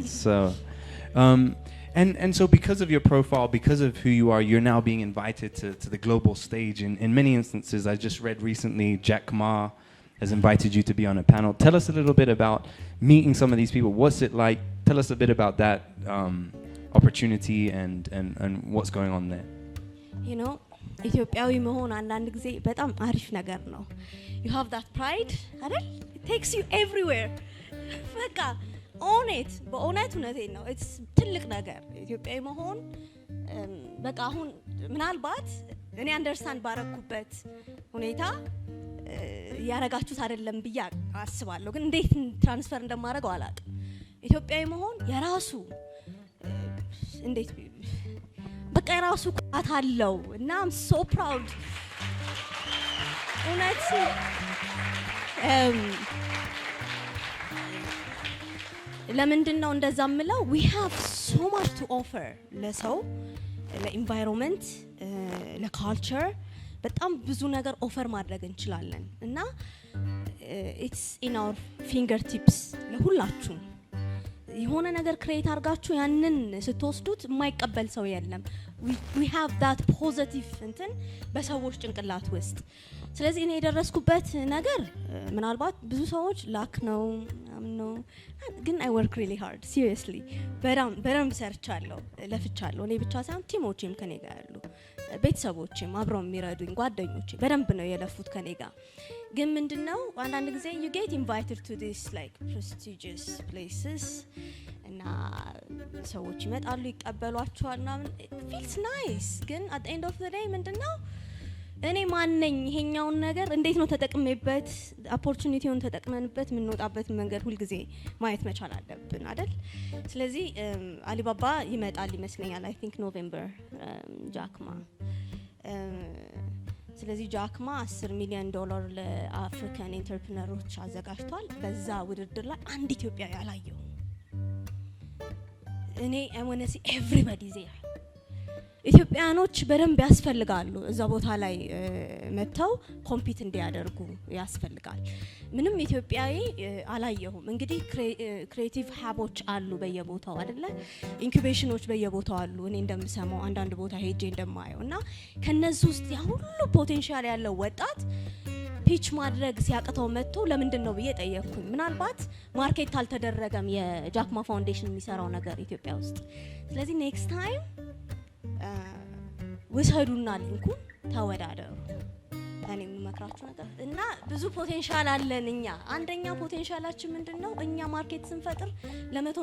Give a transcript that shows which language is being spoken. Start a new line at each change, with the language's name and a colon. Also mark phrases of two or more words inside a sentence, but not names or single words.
English: So, and so because of your profile, because of who you are, you're now being invited to the global stage. In many instances, I just read recently, Jack Ma has invited you to be on a panel. Tell us a little bit about meeting some of these people. What's it like? Tell us a bit about that opportunity and what's going on there. You know,
Amharic: ኢትዮጵያዊ መሆን አንዳንድ ጊዜ በጣም አሪፍ ነገር ነው.
English: You have that pride, አይደል? It takes you everywhere. በቃ own it.
Amharic: በእውነቴን ነው. It's ትልቅ ነገር ኢትዮጵያዊ መሆን በቃ አሁን ምናልባት እኔ አንደርስታንድ ባረኩበት ሁኔታ ያረጋችሁት አይደለም ብዬ አስባለሁ ግን እንዴት ትራንስፈር እንደማደርገው አላውቅም ኢትዮጵያዊ መሆን የራሱ እንዴት በቃ የራሱ ቁጣት አለው እና
English: I'm so proud
Amharic: እውነት ለምንድነው እንደዛ ምለው
English: we have so much to offer
Amharic: ለሰው ለኢንቫይሮንመንት ለካልቸር በጣም ብዙ ነገር ኦፈር ማድረግ እንችላለን እና
English: it's in our fingertips
Amharic: ለሁላችሁ የሆነ ነገር ክሬት አርጋችሁ ያንን ስትወስዱት የማይቀበል ሰው የለም
English: we have that
Amharic: positive እንትን በሰዎች ጭንቅላት ውስጥ ስለዚህ እኔ የደረስኩበት ነገር ምናልባት ብዙ ሰዎች ላክ ነው ግን
English: I work really hard seriously
Amharic: በደንብ ሰርቻለሁ ለፍቻለሁ እኔ ብቻ ሳይሆን ቲሞቼም ከኔ ጋር ያሉ ቤተሰቦቼም አብረው የሚረዱኝ ጓደኞቼ በደንብ ነው የለፉት ከኔ ጋር ግን ምንድነው አንዳንድ ጊዜ
English: you get invited to this like prestigious places
Amharic: እና ሰዎች ይመጣሉ ይቀበሏቸዋልና
English: it feels nice
Amharic: ግን
English: at the end of the day
Amharic: ምንድነው እኔ ማን ነኝ ይሄኛውን ነገር እንዴት ነው ተጠቅሜበት ኦፖርቹኒቲውን ተጠቅመንበት ምን ወጣበት መንገድ ሁሉ ጊዜ ማየት መቻል አለብን አይደል ስለዚህ አሊባባ ይመጣል ይመስለኛል
English: I think November
Amharic: ጃክማ ስለዚህ ጃክማ $10 ሚሊዮን ለአፍሪካን ኢንተርፕረነሮች አዘጋጅቷል በዛ ውድድር ላይ አንድ ኢትዮጵያዊ ያላየው እኔ
English: I want to see everybody there
Amharic: ኢትዮጵያኖች በደንብ ያስፈልጋሉ እዛ ቦታ ላይ መተው ኮምፒት እንዲያደርጉ ያስፈልጋል ምንም ኢትዮጵያዊ አላየሁም እንግዲህ ክሬቲቭ ሀቦች አሉ በየቦታው አይደለ ኢንኩቤሽኖች በየቦታው አሉ እኔ እንደምሰማው አንዳንድ ቦታ ሄጄ እንደማየው እና ከነዚህ ውስጥ ያ ሁሉ ፖቴንሻል ያለው ወጣት ፒች ማድረግ ሲያቀተው መጥቶ ለምንድን ነው ብዬ ጠየቅኩኝ ምናልባት ማርኬት አልተደረገም የጃክማ ፋውንዴሽን የሚሰራው ነገር ኢትዮጵያ ውስጥ ስለዚህ
English: next time
Amharic: ወሰዱና ሊንኩን ተወዳደሩ እኔ መክራችሁ ነገር እና ብዙ ፖቴንሻል አለንኛ አንደኛ ፖቴንሻላችን ምንድነው እኛ ማርኬት ስንፈጥር ለ100